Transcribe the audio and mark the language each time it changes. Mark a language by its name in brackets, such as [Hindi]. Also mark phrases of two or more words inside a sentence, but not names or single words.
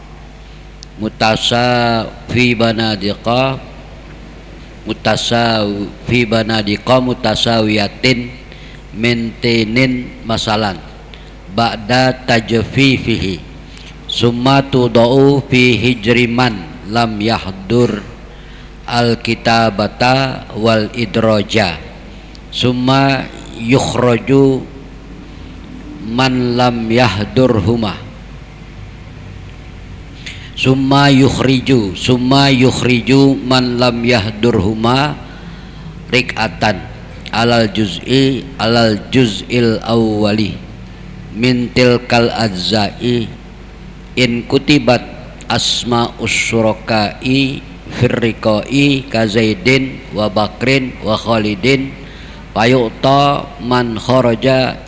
[Arabic] متساويات مائتين مثلا بعد تجفيفه ثم تدفع في حجر من لم يحضر الكتابة والإدراج ثم يخرج من لم يحضرهما ثم يخرج من لم يحضرهما رقعة على الجزء الأول من تلك الأجزاء إن كتبت أسماء الشركاء في الرقاع كزيد وبكر وخالد فيعطى من خرج